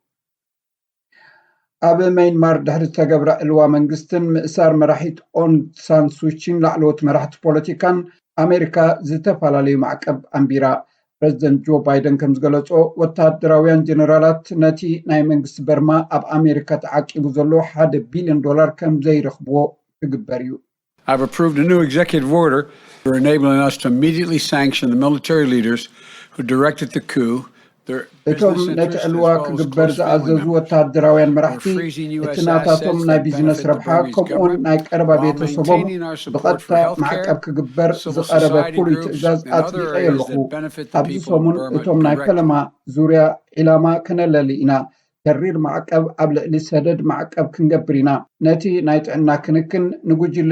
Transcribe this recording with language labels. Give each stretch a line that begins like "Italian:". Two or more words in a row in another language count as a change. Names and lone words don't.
Tigrinya: ኣብ ማይንማር ድሕሪ ዝተገብረ ዕልዋ መንግስትን ምእሳር መራሒት ኦንግ ሳን ሱቺን ላዕለዎት መራሕቲ ፖለቲካን ኣሜሪካ ዝተፈላለዩ ማዕቀብ ኣንቢራ ፕሬዚደንት ጆ ባይደን ከም ዝገለጾ ወታደራውያን ጀነራላት ነቲ ናይ መንግስቲ በርማ ኣብ ኣሜሪካ ተዓቂቡ ዘሎ $1 ቢልዮን ከም ዘይረኽብዎ ክግበር እዩ
English: I've approved a new executive order for enabling us to immediately sanction the military leaders who directed the coup
Tigrinya: እቶም ነቲ ዕልዋ ክግበር ዝኣዘዙ ወታደራውያን መራሕቲ እቲ ናታቶም ናይ ቢዝነስ ረብሓ ከምኡውን ናይ ቀረባ ቤተሰቦም ብቐጥታ ማዕቀብ ክግበር ዝቐረበ ፍሉይ ትእዛዝ ኣጽቢቐ የለኹ ኣብዚ ሰሙን እቶም ናይ ፈለማ ዙርያ ዒላማ ከነለሊ ኢና ተሪር ማዕቀብ ኣብ ልዕሊ ሰደድ ማዕቀብ ክንገብር ኢና ነቲ ናይ ጥዕና ክንክን ንጉጅለ